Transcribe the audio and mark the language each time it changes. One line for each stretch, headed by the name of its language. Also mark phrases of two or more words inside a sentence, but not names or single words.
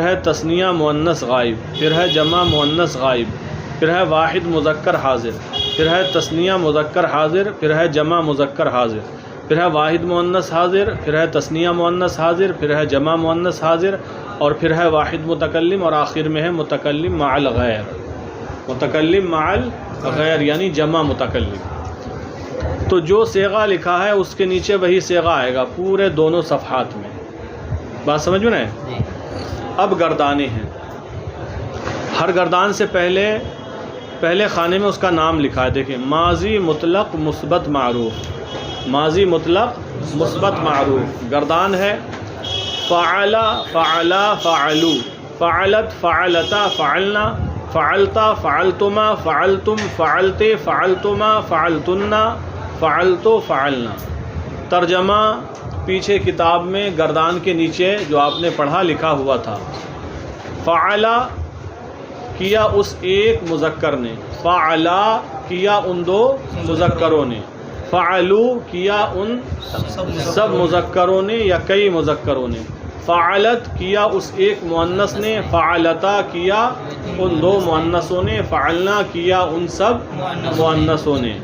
Urdu: ہے تثنیہ مؤنث غائب، پھر ہے جمع مؤنث غائب، پھر ہے واحد مذکر حاضر، پھر ہے تثنیہ مذکر حاضر، پھر ہے جمع مذکر حاضر، پھر ہے واحد مؤنث حاضر، پھر ہے تثنیہ مؤنث حاضر، پھر ہے جمع مؤنث حاضر، اور پھر ہے واحد متکلم، اور آخر میں ہے متکلم مع الغیر، متکلم مع الغیر یعنی جمع متکلم۔ تو جو صیغہ لکھا ہے اس کے نیچے وہی صیغہ آئے گا پورے دونوں صفحات میں، بات سمجھ میں نہیں؟ اب گردانے ہیں، ہر گردان سے پہلے خانے میں اس کا نام لکھا ہے۔ دیکھیں ماضی مطلق مثبت معروف، ماضی مطلق مثبت معروف گردان ہے
Arabic: فعل فعلا فعلو، فعلت فعلتا فعلنا، فعلتا فعلتما فعلتم، فعلتے فعلتما فعلتن، فعلتو فعلنا۔
Urdu: ترجمہ پیچھے کتاب میں گردان کے نیچے جو آپ نے پڑھا لکھا ہوا تھا، فعلا کیا اس ایک مذکر نے، فعلا کیا ان دو مذکروں نے، فعلو کیا ان سب مذکروں نے یا کئی مذکروں نے، فعلت کیا اس ایک مؤنث نے، فعلتا کیا ان دو مؤنثوں نے، فعلنا کیا ان سب مؤنثوں نے۔